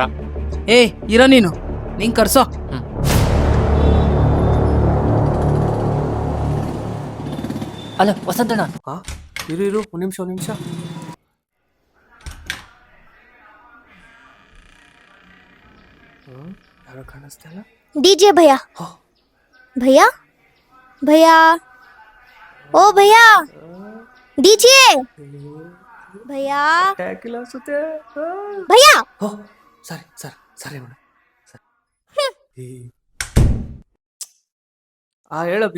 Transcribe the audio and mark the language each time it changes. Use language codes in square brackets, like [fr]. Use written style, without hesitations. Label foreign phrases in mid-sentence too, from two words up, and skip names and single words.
[kn] ಏ ಇರೋ ನೀನು, ನಿಂಗೆ ಕರ್ಸೋ. ಅಲ್ಲ ವಸಂತಣ್ಣ, ಇರು ಒಂದು ನಿಮಿಷ. ಯಾರೋ ಕಾಣಿಸ್ತಾ ಇಲ್ಲ. [hi] डीजे भैया भैया भैया ओ भैया डीजे भैया [kn] ಟ್ಯಾಕಿಲ್ಲ ಅನ್ಸುತ್ತೆ. भैया ಓ ಸರಿ ಮೇಡಮ್. ಹೇಳಬಿ.